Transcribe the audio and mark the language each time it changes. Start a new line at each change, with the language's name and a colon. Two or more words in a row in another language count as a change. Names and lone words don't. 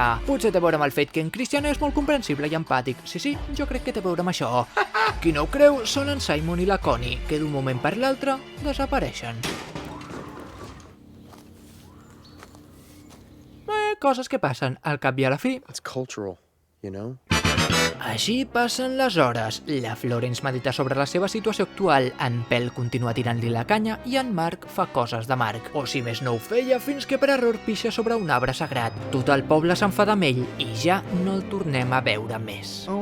Catalan: Potser té a veure amb el fet que en Christian és molt comprensible i empàtic. Sí, jo crec que té a veure amb això. Qui no ho creu són en Simon i la Connie, que d'un moment per l'altre desapareixen. Coses que passen al cap i a la fi.
English: It's cultural, you know?
Catalan: Així passen les hores. La Florence medita sobre la seva situació actual, en Pell continua tirant-li la canya i en Mark fa coses de Mark. O si més no ho feia fins que per error pixa sobre un arbre sagrat. Tot el poble s'enfada amb ell i ja no el tornem a veure més.